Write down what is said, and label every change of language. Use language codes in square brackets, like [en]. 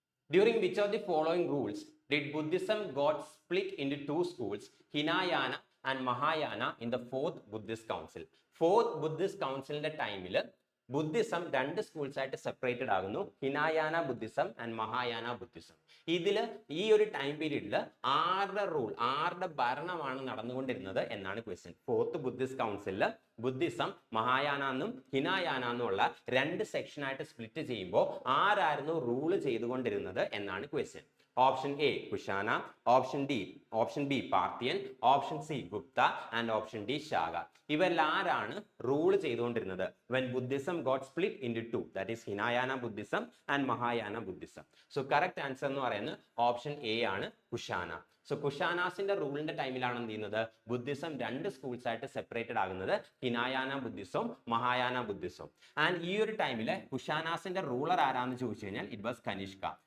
[en] During which of the following rules did Buddhism got split into two schools, Hinayana and Mahayana, in the fourth Buddhist Council? [ml] Fourth Buddhist Councilന്റെ ടൈമിൽ Buddhism രണ്ട് schools ആയിട്ട് separated ആകുന്നു, ഹിനായാന Buddhism and Mahayana Buddhism. ഇതിൽ ഈ ഒരു time പീരീഡിൽ ആരുടെ rule, ആരുടെ ഭരണമാണ് നടന്നുകൊണ്ടിരുന്നത് എന്നാണ് ക്വസ്റ്റ്യൻ. ഫോർത്ത് ബുദ്ധിസ്റ്റ് കൗൺസിലിൽ ബുദ്ധിസം മഹായാന എന്നും ഹിനായാന എന്നുള്ള രണ്ട് സെക്ഷനായിട്ട് സ്പ്ലിറ്റ് ചെയ്യുമ്പോൾ ആരായിരുന്നു റൂള് ചെയ്തുകൊണ്ടിരുന്നത് എന്നാണ് question. Option A Kushana, option B Parthian, option C Gupta and option D Shaka. ഇവരെല്ലാരാണ് rule ചെയ്തുകൊണ്ടിരുന്നത് [en] when Buddhism got split into two, that is Hinayana Buddhism and Mahayana Buddhism. So correct answer [ml] എന്ന് പറയുന്നത് ഓപ്ഷൻ എ ആണ്, Kushana. So കുഷാനാസിന്റെ റൂളിന്റെ ടൈമിലാണ് എന്ത് ചെയ്യുന്നത്? Buddhism രണ്ട് schools ആയിട്ട് separated ആകുന്നത്, ഹിനായാന ബുദ്ധിസവും മഹായാന ബുദ്ധിസവും. ആൻഡ് ഈ ഒരു ടൈമില് കുഷാനാസിന്റെ റൂളർ ആരാന്ന് ചോദിച്ചു കഴിഞ്ഞാൽ [en] It was Kanishka.